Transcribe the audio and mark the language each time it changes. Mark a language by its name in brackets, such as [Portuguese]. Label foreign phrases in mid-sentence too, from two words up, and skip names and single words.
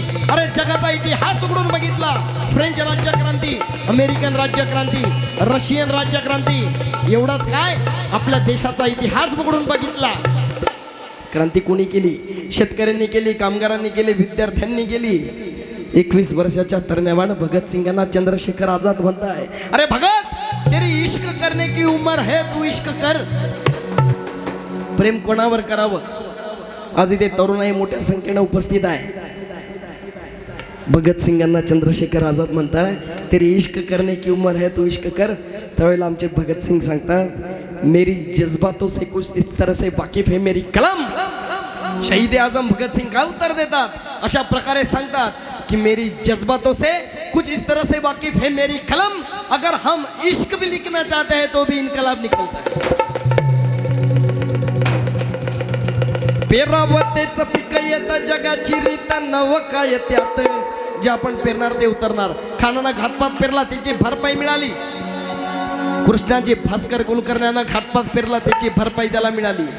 [Marathi] अरे जगाचा इतिहास उघडून बघितला. फ्रेंच राज्यक्रांती, अमेरिकन राज्यक्रांती, रशियन राज्यक्रांती, एवढंच काय आपल्या देशाचा इतिहास उघडून बघितला. क्रांती कोणी केली. शेतकऱ्यांनी केली, कामगारांनी केली, विद्यार्थ्यांनी केली. 21 वर्षाच्या तरण्यावान भगतसिंगांना चंद्रशेखर आझाद म्हणताय [Hindi] अरे भगत तेरी इश्क करने की उम्र है तू इश्क कर. [Marathi] प्रेम कोणावर करावं आज इथे तरुणाई मोठ्या संख्येने उपस्थित आहे. भगतसिंगांना चंद्रशेखर आझाद म्हणताय [Hindi] तेरी इश्क करने की उम्र है तू इश्क कर. [Marathi] त्यावेळेला आमचे भगतसिंग सांगतात [Hindi] मेरी जज्बातों से कुछ इस तरह से वाकिफ है मेरी कलम. [Marathi] शहीद आजम भगतसिंग काय उत्तर देतात अशा प्रकारे सांगतात कि [Hindi] मेरी जज्बातों से कुछ इस तरह से वाकिफ है मेरी कलम. अगर हम इश्क भी लिखना चाहते हैं तो भी इनकलाब निकलता है. [Marathi] पेरावतेच पीक येतं जगाची रीत नव काय त्यात. जे आपण पेरणार ते उतरणार. खानानं घातपात पेरला त्याची भरपाई मिळाली. कृष्णाजी भास्कर कुलकर्ण्यांना घातपात पेरला त्याची भरपाई त्याला मिळाली.